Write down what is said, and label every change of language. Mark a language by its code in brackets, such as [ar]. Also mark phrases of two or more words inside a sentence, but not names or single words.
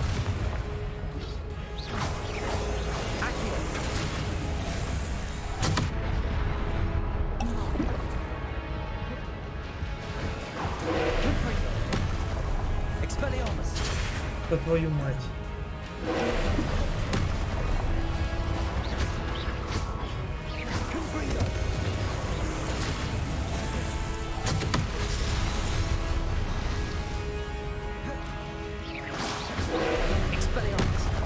[la] Accio. Confringo. Expelliarmus. [ru] Да твою мать. [la] Confringo. Expelliarmus.